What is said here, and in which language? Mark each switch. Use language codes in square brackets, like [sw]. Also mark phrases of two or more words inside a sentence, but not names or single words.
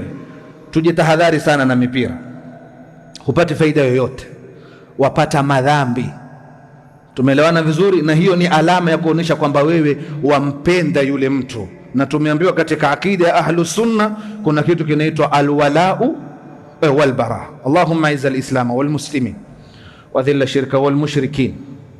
[sw] Tujitahadhari sana na mipira, hupati faida yoyote, wapata madhambi. Tumeelewana vizuri? Na hiyo ni alama ya kuonesha kwamba wewe wampenda yule mtu. Na tumeambiwa katika akida ya Ahlus Sunna kuna kitu kinaitwa [ar] الولاء والبراء. اللهم أعز الإسلام والمسلمين وأذل الشرك والمشركين